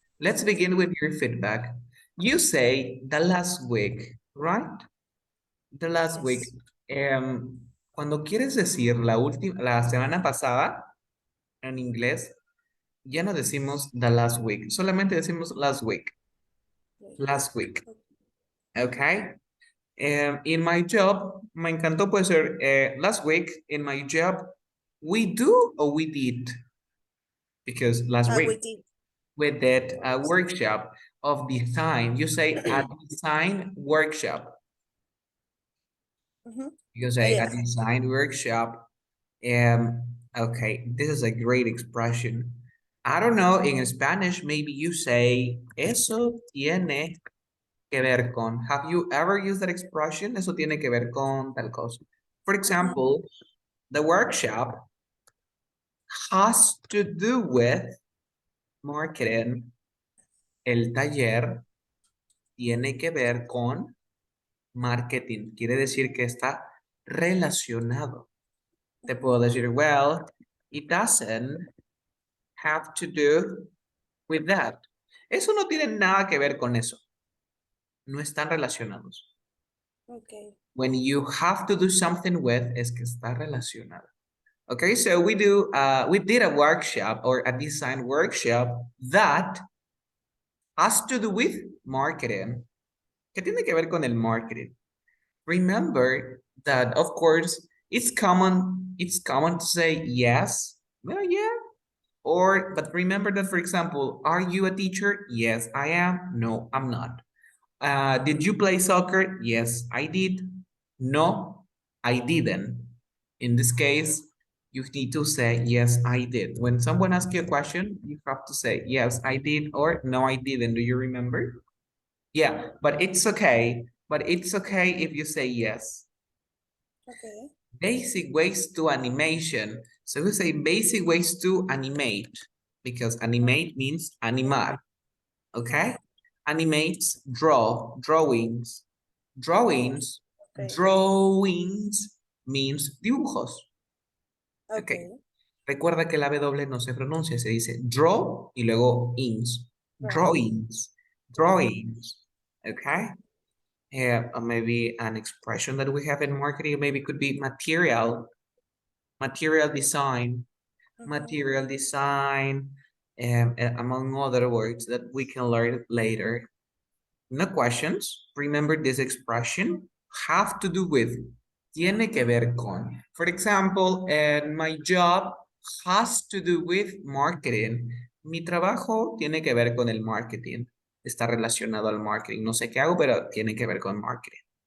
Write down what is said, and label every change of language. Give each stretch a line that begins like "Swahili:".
English: Let's begin with your feedback. You say the last week, right? The last week. Yes.
Spanish: Cuando quieres decir la semana pasada en inglés, ya no decimos
English: the last week,
Spanish: solamente decimos
English: last week. Last week. Okay. In my job,
Spanish: me encantó puede ser
English: last week in my job, we do or we did because last week We did. we did a workshop of design. You say a design workshop. Mhm. You say a Yes. design workshop. Okay, this is a great expression. I don't know, in Spanish, maybe you say,
Spanish: eso tiene que ver con.
English: Have you ever used that expression?
Spanish: Eso tiene que ver con tal cosa.
English: For example, the workshop has to do with marketing.
Spanish: El taller tiene que ver con marketing. Quiere decir que está relacionado. Te puedo decir, well, it doesn't have to do with that. Eso no tiene nada que ver con eso. No están relacionados.
English: Okay. When you have to do something with,
Spanish: es que está relacionado.
English: Okay, so we did a workshop or a design workshop that has to do with marketing.
Spanish: ¿Qué tiene que ver con el marketing?
English: Remember that, of course, it's common to say yes, well, yeah, or, but remember that, for example, are you a teacher? Yes, I am. No, I'm not. Did you play soccer? Yes, I did. No, I didn't. In this case, you need to say, yes, I did. When someone asks you a question, you have to say, yes, I did, or no, I didn't. Do you remember? Yeah, but it's okay. But it's okay if you say yes. Okay. Basic ways to animation. So we say basic ways to animate because animate means animar. Okay? Animates, drawings. Drawings, Okay. drawings means dibujos. Okay. Okay.
Spanish: Recuerda que la W no se pronuncia, se dice draw y luego ings.
English: Drawings, drawings. Okay? Or maybe an expression that we have in marketing maybe could be material design, material design, among other words that we can learn later. no questions. Remember this expression, have to do with,
Spanish: tiene que ver con.
English: For example, my job has to do with marketing.
Spanish: Mi trabajo tiene que ver con el marketing. Está relacionado al marketing. No sé qué hago, pero tiene que ver con marketing.